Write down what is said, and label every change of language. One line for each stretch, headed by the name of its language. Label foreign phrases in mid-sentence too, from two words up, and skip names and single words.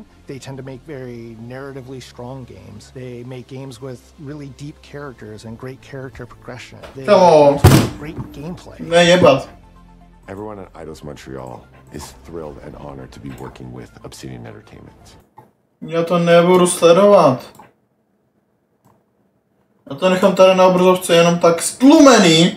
English: They tend to make very narratively strong games. They make games with really deep characters and great character progression. They make great gameplay. Everyone at Eidos Montreal is thrilled and honored to be working with Obsidian Entertainment.
Czech: Já to nebudu sledovat. Já to nechám tady na obrazovce jenom tak stlumený.